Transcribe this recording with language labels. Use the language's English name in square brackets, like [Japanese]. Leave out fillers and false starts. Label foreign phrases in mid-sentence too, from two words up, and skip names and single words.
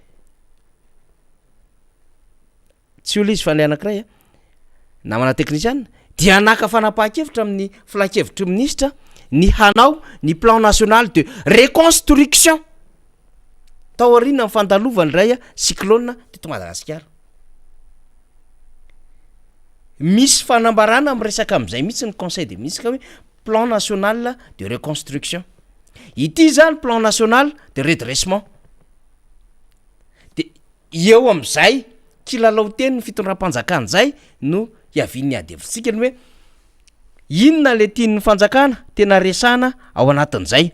[Malagasy] Tsy io izy fa ny anankiray namana teknisiana dia naka fanapahan-kevitra amin'ny filan-kevitry ministra ny hanao ny [French] plan national de reconstruction [Malagasy] tao aoriana amin'ny fandalovany ray cyclone teto Madagasikara. Misy fanambarana amin'ny resaka amin'izay mihitsy ny [French] conseil des ministres [Malagasy] hoe [French] plan national de reconstruction. [Malagasy] Ity zany [French] plan national de redressement. [Malagasy] De eo amin'izay kilalao teny ny fitondram-panjakana zay no iavian'ny adevitsika ny hoe inona le tian'ny fanjakana tena resana ao anatin'izay.